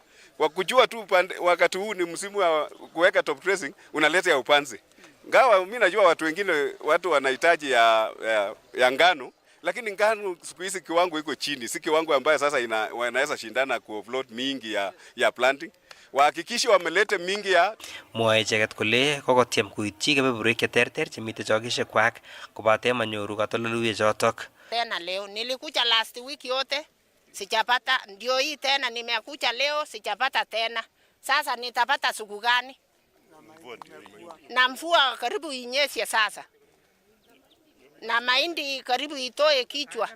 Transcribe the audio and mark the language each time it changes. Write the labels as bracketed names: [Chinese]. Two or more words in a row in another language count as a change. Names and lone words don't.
[Swahili] Kwa kujua tu wakati huu ni msimu wa kuweka [English] top dressing [Swahili] unaleta ya upanzi. Ngawa mimi najua watu wengine wanahitaji ya ngano, lakini ngano siku hizi kiwango iko chini. Si kiwango ambayo sasa wanaweza shindana ku offload mingi ya planting. Wahakikishe wamelete mingi ya [Kalenjin] mwae icheket kole kokotiem kuityi kebeberwek cheterter chemitei chokeshekwak kobate manyoru katoldoleiwek chotok. [Swahili] Tena leo nilikuja [English] last week [Swahili] yote sijapata, ndio hii tena nimekuja leo sijapata tena. Sasa nitapata siku gani? Na mvua karibu inyeshe sasa. Na mahindi karibu itoe kichwa.